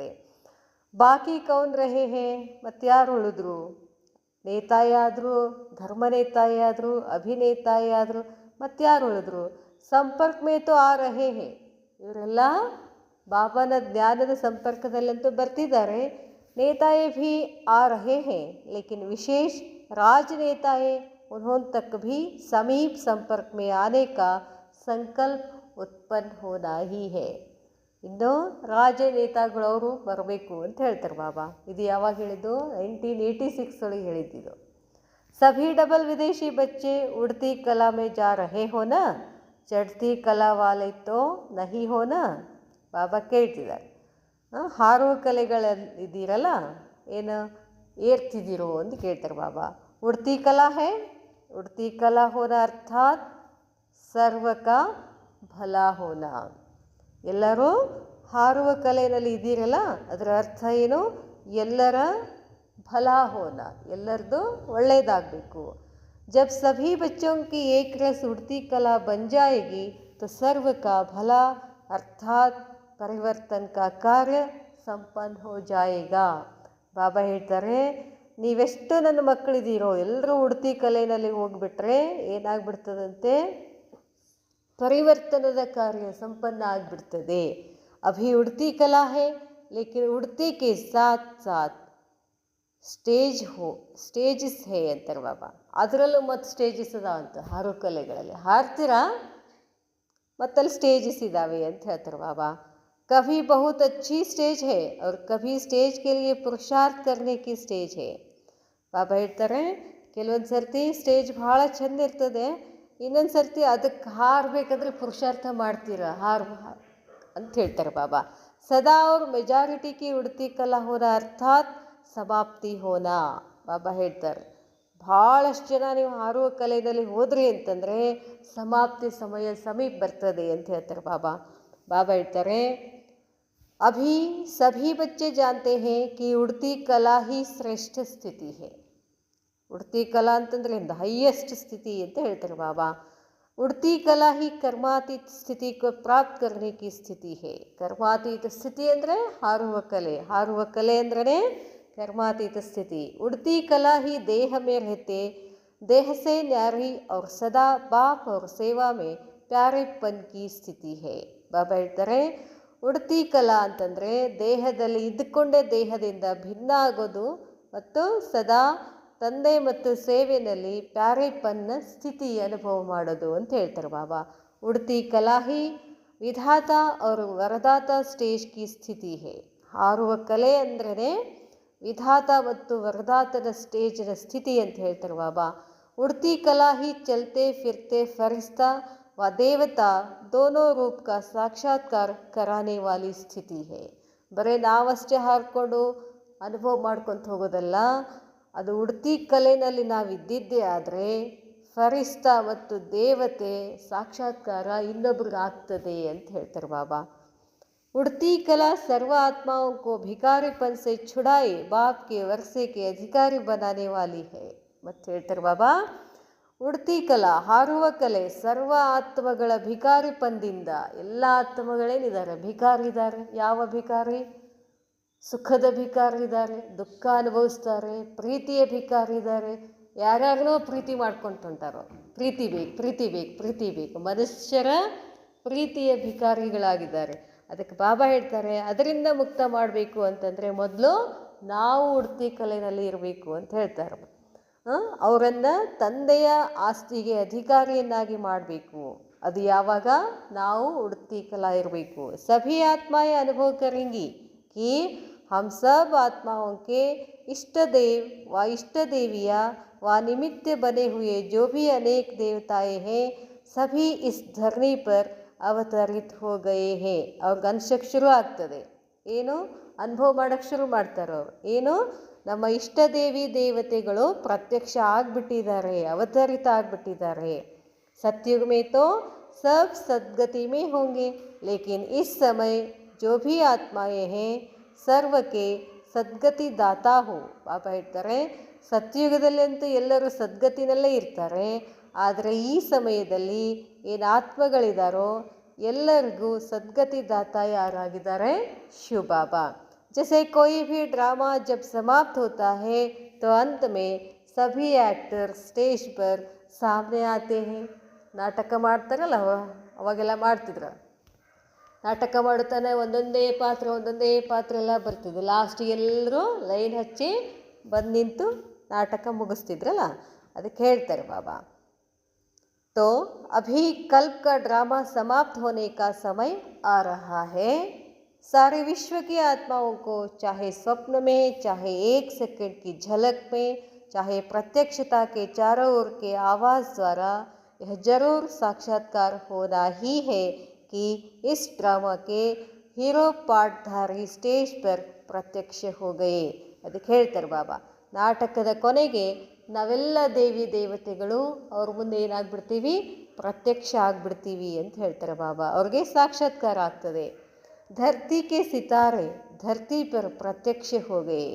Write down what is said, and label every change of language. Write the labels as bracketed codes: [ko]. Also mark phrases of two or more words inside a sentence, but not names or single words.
[hi] बाकी कौन रहे हैं, [kn] ಮತ್ತು ಯಾರು ಉಳಿದ್ರು, ನೇತಾಯಾದರು, ಧರ್ಮ ನೇತಾಯಾದರು, ಅಭಿನೇತಾಯಾದರು, ಮತ್ತು ಯಾರು ಉಳಿದ್ರು, [hi] संपर्क में तो आ रहे हैं. [kn] ಇವರೆಲ್ಲ ಬಾಬಾನ ಜ್ಞಾನದ ಸಂಪರ್ಕದಲ್ಲಂತೂ ಬರ್ತಿದ್ದಾರೆ. [hi] नेताएँ भी आ रहे हैं, लेकिन विशेष राजनेताएँ उन्होंने तक भी समीप संपर्क में आने का संकल्प उत्पन्न होना ही है. [kn] ಇನ್ನು ರಾಜನೇತಾಗಳವರು ಬರಬೇಕು ಅಂತ ಹೇಳ್ತಾರೆ ಬಾಬಾ. ಇದು ಯಾವಾಗ ಹೇಳಿದ್ದು, 1986 ಒಳಗೆ ಹೇಳಿದ್ದಿದ್ದು. [hi] सभी डबल विदेशी बच्चे उड़ती कला में जा रहे हो ना, चढ़ती कला वाले तो नहीं हो ना. [kn] ಬಾಬಾ ಕೇಳ್ತಿದ್ದಾರೆ, ಹಾರುವ ಕಲೆಗಳಿದ್ದೀರಲ್ಲ, ಏನು ಏರ್ತಿದ್ದೀರೋ ಅಂತ ಕೇಳ್ತಾರೆ ಬಾಬಾ. [hi] उड़ती कला है, उड़ती कला हो ना अर्थात सर्व का फल हो ना. [kn] ಎಲ್ಲರೂ ಹಾರುವ ಕಲೆಯಲ್ಲಿ ಇದ್ದೀರಲ್ಲ, ಅದರ ಅರ್ಥ ಏನು? ಎಲ್ಲರ [hi] फल हो ना, [kn] ಎಲ್ಲರದು ಒಳ್ಳೆಯದಾಗಬೇಕು. [hi] जब सभी बच्चों की एक रस उड़ती कला बन जाएगी तो सर्व का भला अर्थात परिवर्तन का कार्य संपन्न हो जाएगा. [kn] ಬಾಬಾ ಹೇಳ್ತಾರೆ, ನೀವೆಷ್ಟು ನನ್ನ ಮಕ್ಕಳಿದ್ದೀರೋ ಎಲ್ಲರೂ ಉಡ್ತಿ ಕಲೆಯಲ್ಲಿ ಹೋಗ್ಬಿಟ್ರೆ ಏನಾಗ್ಬಿಡ್ತದಂತೆ? ಪರಿವರ್ತನದ ಕಾರ್ಯ ಸಂಪನ್ನ ಆಗಿಬಿಡ್ತದೆ. [hi] अभी उड़ती कला है, लेकिन उड़ती के साथ साथ स्टेजेस है ಅಂತಾರೆ ಬಾಬಾ. [kn] ಅದರಲ್ಲೂ ಮತ್ತು ಸ್ಟೇಜಸ್ ಇದಾವೆ ಅಂತ ಹಾರೋ ಕಲೆಗಳಲ್ಲಿ. ಹಾರ್ತೀರಾ, ಮತ್ತಲ್ಲಿ ಸ್ಟೇಜಸ್ ಇದ್ದಾವೆ ಅಂತ ಹೇಳ್ತಾರೆ ಬಾಬಾ. [hi] कभी बहुत अच्छी स्टेज है और कभी स्टेज के लिए पुरुषार्थ करने की स्टेज है. [kn] ಬಾಬಾ ಹೇಳ್ತಾರೆ, ಕೆಲವೊಂದು ಸರ್ತಿ ಸ್ಟೇಜ್ ಭಾಳ ಚೆಂದ ಇರ್ತದೆ, ಇನ್ನೊಂದು ಸರ್ತಿ ಅದಕ್ಕೆ ಹಾರಬೇಕಾದ್ರೆ ಪುರುಷಾರ್ಥ ಮಾಡ್ತೀರಾ ಅಂತ ಹೇಳ್ತಾರೆ ಬಾಬಾ. [hi] सदा और मेजॉरिटी की उड़ती कला हो ना अर्थात समाप्ति हो ना. [kn] ಬಾಬಾ ಹೇಳ್ತಾರೆ, ಭಾಳಷ್ಟು ಜನ ನೀವು ಹಾರುವ ಕಲೆಯಲ್ಲಿ ಹೋದ್ರಿ ಅಂತಂದರೆ ಸಮಾಪ್ತಿ ಸಮಯ ಸಮೀಪ ಬರ್ತದೆ ಅಂತ ಹೇಳ್ತಾರೆ ಬಾಬಾ. ಬಾಬಾ ಹೇಳ್ತಾರೆ, [hi] अभी सभी बच्चे जानते हैं कि उड़ती कला ही श्रेष्ठ स्थिति है. उड़ती कला [kn] ಅಂತಂದರೆ ಹೈಯೆಸ್ಟ್ ಸ್ಥಿತಿ ಅಂತ ಹೇಳ್ತಾರೆ ಬಾಬಾ. [hi] उड़ती कला ही कर्मातीत स्थिति को प्राप्त करने की स्थिति है. [kn] कर्मातीत ಸ್ಥಿತಿ ಅಂದರೆ ಹಾರುವ ಕಲೆ, ಹಾರುವ ಕಲೆ ಅಂದ್ರೆ [hi] कर्मातीत स्थिति. उड़ती कला ही देह में रहते देह से न्यारी और सदा बाप और सेवा में प्यारेपन की स्थिति है. [kn] ಬಾಬಾ ಹೇಳ್ತಾರೆ, [hi] उड़ती कला [kn] ಅಂತಂದರೆ ದೇಹದಲ್ಲಿ ಇದ್ದುಕೊಂಡೇ ದೇಹದಿಂದ ಭಿನ್ನ ಆಗೋದು ಮತ್ತು ಸದಾ ತಂದೆ ಮತ್ತು ಸೇವೆಯಲ್ಲಿ ಪ್ಯಾರೇಪನ್ನ ಸ್ಥಿತಿ ಅನುಭವ ಮಾಡೋದು ಅಂತ ಹೇಳ್ತಾರೆ ಬಾಬಾ. [hi] उड़ती कला ही विधाता और वरदाता स्टेज की स्थिति है. [kn] ಹಾರುವ ಕಲೆ ಅಂದ್ರೇ ವಿಧಾತ ಮತ್ತು ವರದಾತನ ಸ್ಟೇಜಿನ ಸ್ಥಿತಿ ಅಂತ ಹೇಳ್ತಾರೆ ಬಾಬಾ. [hi] उड़ती कला ही चलते फिरते फ़रिश्ता व देवता दोनों रूप का साक्षात्कार कराने वाली स्थिति है. [kn] ಬರೀ ನಾವಷ್ಟೇ ಹಾರಿಕೊಂಡು ಅನುಭವ ಮಾಡ್ಕೊತ ಹೋಗೋದಲ್ಲ, ಅದು ಉಡ್ತಿ ಕಲೆಯಲ್ಲಿ ನಾವಿದ್ದಿದ್ದೇ ಆದರೆ ಫರಿಸ್ತಾ ಮತ್ತು ದೇವತೆ ಸಾಕ್ಷಾತ್ಕಾರ ಇನ್ನೊಬ್ರಿಗೆ ಆಗ್ತದೆ ಅಂತ ಹೇಳ್ತಾರೆ ಬಾಬಾ. [hi] उड़ती कला सर्व आत्माओं को भिखारीपन से छुड़ाए बाप के वर्षे के अधिकारी बनाने वाली है. [kn] ಮತ್ತೆ ಹೇಳ್ತಾರೆ ಬಾಬಾ, [hi] उड़ती कला [kn] ಹಾರುವ ಕಲೆ ಸರ್ವ ಆತ್ಮಗಳ ಭಿಕಾರಿಪಂದಿಂದ, ಎಲ್ಲ ಆತ್ಮಗಳೇನಿದ್ದಾರೆ ಭಿಕಾರಿದ್ದಾರೆ. ಯಾವ ಭಿಕಾರಿ? ಸುಖದ ಭಿಕಾರಿದ್ದಾರೆ, ದುಃಖ ಅನುಭವಿಸ್ತಾರೆ, ಪ್ರೀತಿಯ ಭಿಕಾರಿದ್ದಾರೆ. ಯಾರ್ಯಾರನೋ ಪ್ರೀತಿ ಮಾಡ್ಕೊಳ್ತಾರೋ, ಪ್ರೀತಿ ಬೇಕು ಪ್ರೀತಿ ಬೇಕು ಪ್ರೀತಿ ಬೇಕು, ಮನುಷ್ಯರ ಪ್ರೀತಿಯ ಭಿಕಾರಿಗಳಾಗಿದ್ದಾರೆ. ಅದಕ್ಕೆ ಬಾಬಾ ಹೇಳ್ತಾರೆ, ಅದರಿಂದ ಮುಕ್ತ ಮಾಡಬೇಕು ಅಂತಂದರೆ ಮೊದಲು ನಾವು ಉಡ್ತಿ ಕಲೆಯಲ್ಲಿ ಇರಬೇಕು ಅಂತ ಹೇಳ್ತಾರೆ. ಅವರನ್ನು ತಂದೆಯ ಆಸ್ತಿಗೆ ಅಧಿಕಾರಿಯನ್ನಾಗಿ ಮಾಡಬೇಕು. ಅದು ಯಾವಾಗ? ನಾವು [hi] उड़ती कला [kn] ಇರಬೇಕು. [hi] सभी आत्माएँ अनुभव करेंगी कि हम सब आत्माओं के इष्ट देव व इष्ट देविया व निमित्त बने हुए जो भी अनेक देवताएं हैं सभी इस धरनी पर अवतरित हो गए हैं. [kn] ಅವ್ರಿಗೆ ಅನ್ಸಕ್ಕೆ ಶುರು ಆಗ್ತದೆ. ಏನು ಅನುಭವ ಮಾಡೋಕ್ಕೆ ಶುರು ಮಾಡ್ತಾರೆ ಅವರು. ಏನು? ನಮ್ಮ ಇಷ್ಟ ದೇವಿ ದೇವತೆಗಳು ಪ್ರತ್ಯಕ್ಷ ಆಗಿಬಿಟ್ಟಿದ್ದಾರೆ, ಅವತರಿತ ಆಗಿಬಿಟ್ಟಿದ್ದಾರೆ. [hi] सतयुग में तो सब सद्गति में होंगे लेकिन इस समय जो भी आत्माएं हैं सर्व के सद्गति दाता हो. [kn] ಬಾಬಾ ಹೇಳ್ತಾರೆ, ಸತ್ಯುಗದಲ್ಲಂತೂ ಎಲ್ಲರೂ ಸದ್ಗತಿನಲ್ಲೇ ಇರ್ತಾರೆ, ಆದರೆ ಈ ಸಮಯದಲ್ಲಿ ಏನು ಆತ್ಮಗಳಿದ್ದಾರೋ ಎಲ್ಲರಿಗೂ ಸದ್ಗತಿ ದಾತ ಯಾರಾಗಿದ್ದಾರೆ? ಶಿವ ಬಾಬಾ. [hi] जैसे कोई भी ड्रामा जब समाप्त होता है तो अंत में सभी एक्टर स्टेज पर सामने आते हैं. [kn] ನಾಟಕ ಮಾಡ್ತಾರಲ್ಲ, ಅವಾಗೆಲ್ಲ ಮಾಡ್ತಿದ್ರು. ನಾಟಕ ಮಾಡುತ್ತಾನೆ ಒಂದೊಂದೇ ಪಾತ್ರ ಎಲ್ಲ ಬರ್ತಿದ್ರು. ಲಾಸ್ಟಿಗೆ ಎಲ್ಲರೂ ಲೈನ್ ಹಚ್ಚಿ ಬಂದು ನಿಂತು ನಾಟಕ ಮುಗಿಸ್ತಿದ್ರಲ್ಲ, ಅದಕ್ಕೆ ಹೇಳ್ತಾರೆ ಬಾಬಾ. [hi] तो अभी कल्प का ड्रामा समाप्त होने का समय आ रहा है. सारे विश्व की आत्माओं को चाहे स्वप्न में, चाहे एक सेकंड की झलक में, चाहे प्रत्यक्षता के चारों ओर के आवाज़ द्वारा यह जरूर साक्षात्कार होना ही है कि इस ड्रामा के हीरो पार्टधारी स्टेज पर प्रत्यक्ष हो गए. [kn] ಅದಕ್ಕೆ ಹೇಳ್ತಾರೆ ಬಾಬಾ, ನಾಟಕದ ಕೊನೆಗೆ ನಾವೆಲ್ಲ ದೇವಿ ದೇವತೆಗಳು ಅವ್ರ ಮುಂದೆ ಏನಾಗ್ಬಿಡ್ತೀವಿ, ಪ್ರತ್ಯಕ್ಷ ಆಗ್ಬಿಡ್ತೀವಿ ಅಂತ ಹೇಳ್ತಾರೆ ಬಾಬಾ. ಅವ್ರಿಗೆ ಸಾಕ್ಷಾತ್ಕಾರ ಆಗ್ತದೆ. [hi] धरती के सितारे धरती पर प्रत्यक्ष हो गए.